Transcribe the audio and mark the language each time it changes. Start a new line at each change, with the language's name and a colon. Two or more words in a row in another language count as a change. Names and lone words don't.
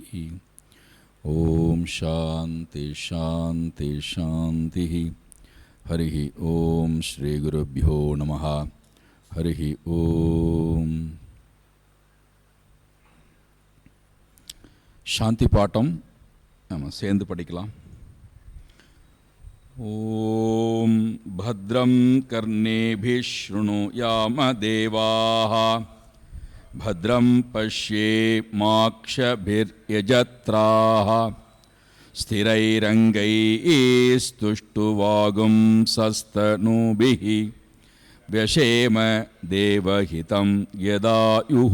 Sanskrit: ओम शांति शांति शांति। हरिः ओम श्री गुरुभ्यो नमः। हरिः ओम। शांति पाठम
Tamil: நம்ம சேர்ந்து படிக்கலாம்.
Sanskrit: ஓம் भद्रं कर्णेभिः शृणुयाम देवाः भद्रं पश्येमाक्षभिर्यजत्राः स्थिरैरङ्गैस्तुष्टुवागुंसस्तनूभिः व्यशेम देवहितं यदायुः।